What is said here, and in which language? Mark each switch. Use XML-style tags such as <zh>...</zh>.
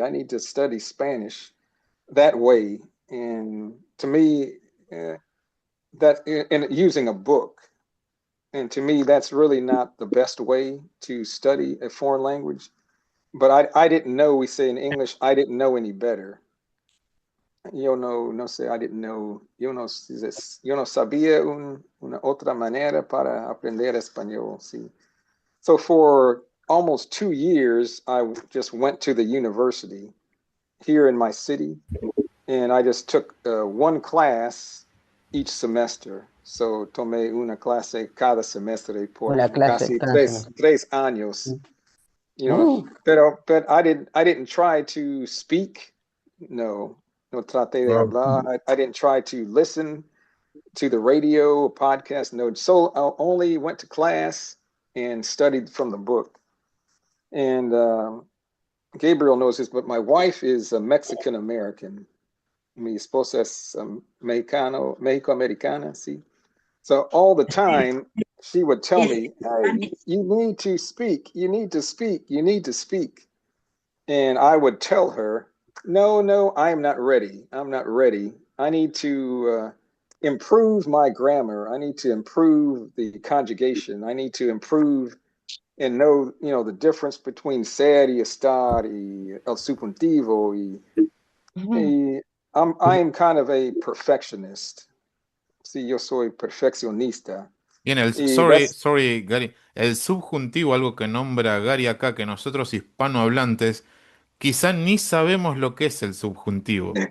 <en>I need to study Spanish that way. And to me, that and using a book. And to me, that's really not the best way to study a foreign language. But I didn't know, we say in English, I didn't know any better.</en> <es>Yo no sé,</es> <en>I didn't know,</en> <es>yo no sabía una otra manera para aprender español. Sí.</es> <en>So for almost 2 years, I just went to the university here in my city, and I just took one class each semester.</en> <es>So tomé una clase cada semestre por Una clase casi cada semestre. tres años.</es> <en>But I didn't try to speak.</en> <es>No traté de hablar.</es> <en>I didn't try to listen to the radio or podcast. No, so I only went to class and studied from the book. And Gabriel knows this, but my wife is a Mexican American.</en> <es>Mi esposa es Mexico-Americana, sí.</es> <en>So all the time she would tell me, hey, you need to speak, you need to speak, you need to speak. And I would tell her, no, I'm not ready. I'm not ready. I need to improve my grammar. I need to improve the conjugation. I need to improve and know, the difference between</en> <es>ser y estar y el subjuntivo.</es> <en>I'm kind of a perfectionist.</en> <es>Sí, yo soy perfeccionista. Bien,</es> <en>sorry,</en> <es>Gary. El subjuntivo, algo que nombra Gary acá, que nosotros hispanohablantes quizá ni sabemos lo que es el subjuntivo.</es>